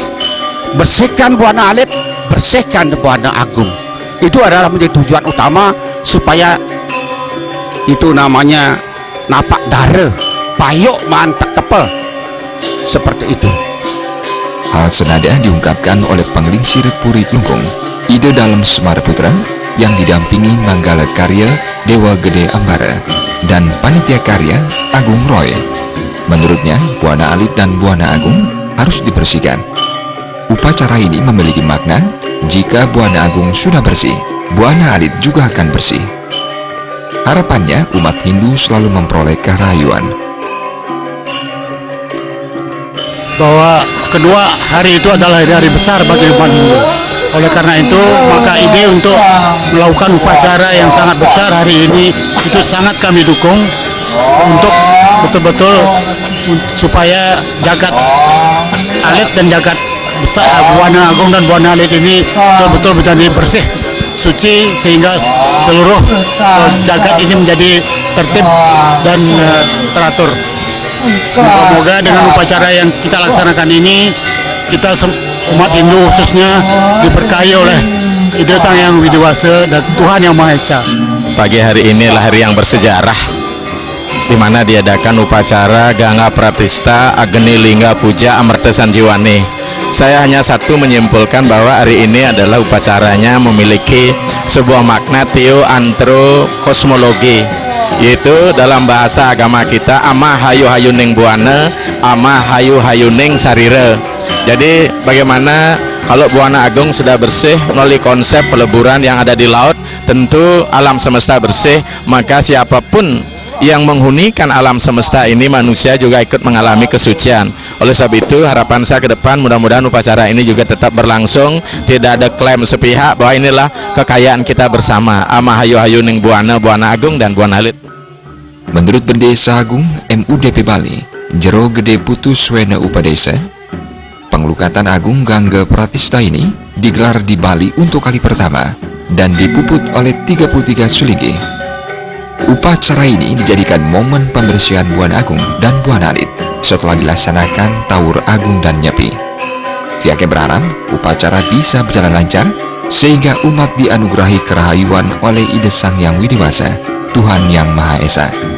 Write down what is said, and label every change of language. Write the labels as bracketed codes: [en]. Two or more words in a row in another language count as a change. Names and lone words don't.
[id] Bersihkan Buana Alit, bersihkan Buana Agung, itu adalah menjadi tujuan utama supaya itu namanya [ban] napak dara payuk mantak tepel [id] seperti itu. Hal senada diungkapkan oleh Penglingsir Puri Klungkung, Ide Dalem Semar Putra, yang didampingi Manggala Karya Dewa Gede Ambara dan Panitia Karya Agung Roy. Menurutnya, Buana Alit dan Buana Agung harus dibersihkan. Upacara ini memiliki makna, jika Buana Agung sudah bersih, Buana Alit juga akan bersih. Harapannya, umat Hindu selalu memperoleh kerayuan. Bahwa kedua hari itu adalah hari besar bagi umat Hindu. Oleh karena itu, maka ide untuk melakukan upacara yang sangat besar hari ini itu sangat kami dukung untuk betul-betul supaya jagat alit dan jagat besar Buana Agung dan Buana Alit ini betul-betul menjadi bersih, suci, sehingga seluruh jagat ini menjadi tertib dan teratur. Semoga dengan upacara yang kita laksanakan ini, kita umat Hindu khususnya diberkahi oleh Ide Sang Hyang Widiwasa dan Tuhan Yang Maha Esa. Pagi hari ini adalah hari yang bersejarah, di mana diadakan upacara Gangga Pratista Agni Lingga Puja Amarta Sanjiwani. Saya hanya satu menyimpulkan bahwa hari ini adalah upacaranya memiliki sebuah makna teo antro kosmologi, yaitu dalam bahasa agama kita [kaw] ama hayu hayuning buana, ama hayu hayuning sarira. [id] Jadi bagaimana kalau Buana Agung sudah bersih melalui konsep peleburan yang ada di laut, tentu alam semesta bersih, maka siapapun yang menghunikan alam semesta ini, manusia juga ikut mengalami kesucian. Oleh sebab itu, harapan saya ke depan mudah-mudahan upacara ini juga tetap berlangsung, tidak ada klaim sepihak bahwa inilah kekayaan kita bersama, [kaw] ama hayu hayuning buana, [id] Buana Agung dan Buana Alit. Menurut Pendesa Agung MUDP Bali, Jero Gede Putus Wena Upadesa, pengelukatan Agung Gangga Pratista ini digelar di Bali untuk kali pertama dan dipuput oleh 33 sulinggi. Upacara ini dijadikan momen pembersihan Buana Agung dan Buana Alit setelah dilaksanakan Taur Agung dan Nyepi. Pihaknya berharap upacara bisa berjalan lancar sehingga umat dianugerahi kerahayuan oleh Ide Sang Hyang Widiwasa, Tuhan Yang Maha Esa.